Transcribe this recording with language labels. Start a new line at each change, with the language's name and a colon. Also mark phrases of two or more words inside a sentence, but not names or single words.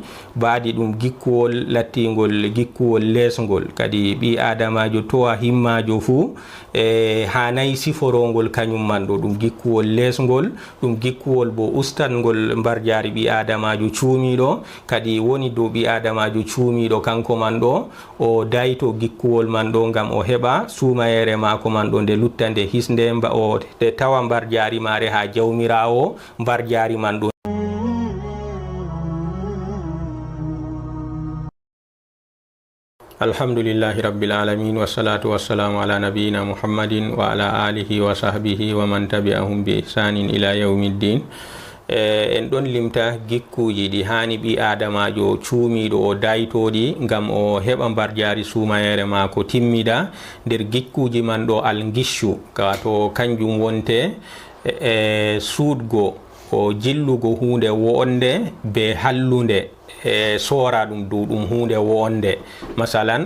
Fula: ɗum gikkuwol lattingol gikkuwol lesgol kadi ɓi adamajo towa himmajo fuu hanayi siforongol kañum man ɗo ɗum gikkuwol lesgol ɗum gikkuwol bo ustangol mbarjari ɓi adamajo cuumiɗo kadi woni dow ɓi adamajo cuumiɗo kanko man ɗo o dayto gikkuwol man ɗo ngam o heɓa sumayere mako man ɗo nde lutta nde hisnde o te tawa mbarjari mare ha jawmirawo mbarjari man ɗo
Arabic: الحمد لله رب العالمين والصلاة والسلام على نبينا محمد وعلى آله وصحبه ومن تبعهم بإحسان إلى يوم الدين
Fula: en ɗon limta gikkuji ɗi hani ɓi adamajo cuumiɗo o daytoɗi ngam o heɓa mbarjari sumayere mako timmida nder gikkuji man ɗo algishu wato kanjum wonte suudgo o jillugo hunde wonde be hallunde soora ɗum dow ɗum hunde wonde masalan